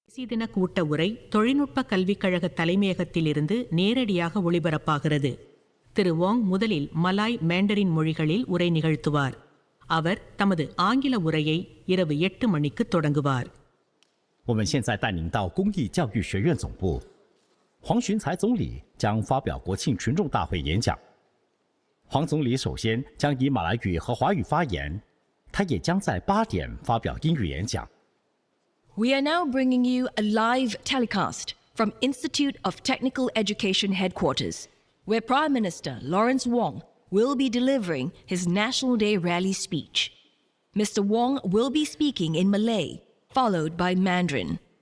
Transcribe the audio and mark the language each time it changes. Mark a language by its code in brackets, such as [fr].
[ta] தின கூட்ட உரை தொழில்நுட்ப கல்விக் கழக தலைமையகத்திலிருந்து நேரடியாக ஒளிபரப்பாகிறது. திரு வாங் முதலில் மலாய் மேண்டரின் மொழிகளில் உரை நிகழ்த்துவார். அவர் தமது ஆங்கில உரையை இரவு 8 மணிக்கு தொடங்குவார். [zh] 我们现在带您到公益教育学院总部，黄循才总理将发表国庆群众大会演讲。黄总理首先将以马来语和华语发言，他也将在8点发表英语演讲。 [en] We are now bringing you a live telecast from Institute of Technical Education Headquarters, where Prime Minister Lawrence Wong will be delivering his National Day rally speech. Mr. Wong will be speaking in Malay, followed by Mandarin.